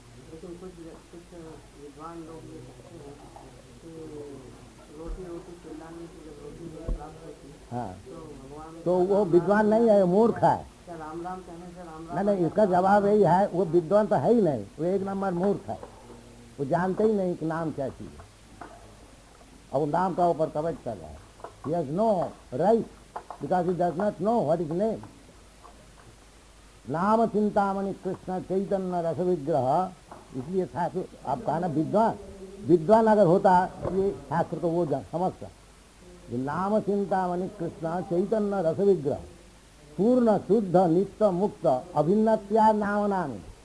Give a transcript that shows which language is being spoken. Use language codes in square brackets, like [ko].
[hi] लेकिन कुछ विद्वान लोग ये कहते हैं कि रोटी चिल्लाने से जब रोटी प्राप्त होती है, हाँ, तो भगवान तो वो विद्वान नहीं है, मूर्ख है. क्या राम राम कहने से राम नहीं, इसका जवाब यही है, वो विद्वान तो है ही नहीं, वो एक नंबर मूर्ख है. वो जानते ही नहीं कि नाम क्या चीज है, और वो नाम का ऊपर कवच कर रहा है. [en] He has no right because he does not know what is name. [sa] नाम चिंतामणि कृष्ण चैतन्य रस विग्रह. [hi] इसलिए शास्त्र आप कहा ना विद्वान अगर होता ये शास्त्र को वो समझता. [sa] ये नाम चिंतामणि कृष्ण चैतन्य रस विग्रह पूर्ण शुद्ध नित्य मुक्त अभिन्नत्या नाम नामी.